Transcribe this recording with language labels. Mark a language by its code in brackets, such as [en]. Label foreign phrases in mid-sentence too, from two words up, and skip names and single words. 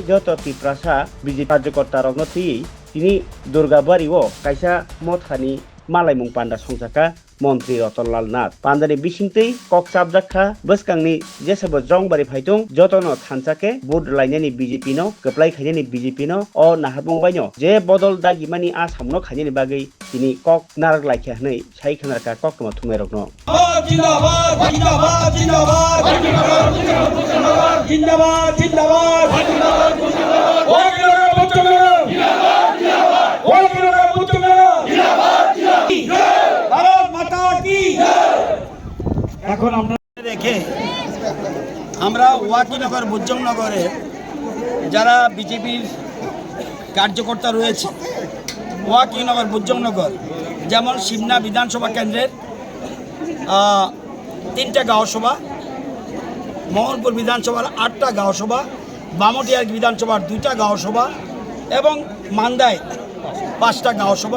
[trp] joto tiprasa BJP karyakarta rok no tini Durgabari o kaisa mothani malaimung panda songjaka Montri Rotonlal Nath pandani bisingtei kok sabjakha Boskangni jesabo jongbari phaitung jotono thanchake vote lainani BJP no kaplai khainani BJP no o naharmung bai no je bodol dagimani asam no khainani bagai tini kok narak laikha hnai sai khanarka kok tuma thumai rok no [hi] जिंदाबाद जिंदाबाद जिंदाबाद जिंदाबाद जिंदाबाद जिंदाबाद वाकिलोगा बुच्चंगरा जिंदाबाद जिंदाबाद वाकिलोगा बुच्चंगरा जिंदाबाद जिंदाबाद भारत माता की [bn] এখন আমরা রেখে আমরা ওয়াকিনগর বুজ্জংনগরে যারা বিজেপির কার্যকর্তা রয়েছে ওয়াকিনগর বুজ্জংনগর যেমন সিমনা বিধানসভা কেন্দ্রের 3টা গাঁও সভা মোহনপুর বিধানসভার 8টা গাঁও সভা বামটিয়ার বিধানসভার 2টা গাঁও সভা এবং মান্দায় 5টা গাঁও সভা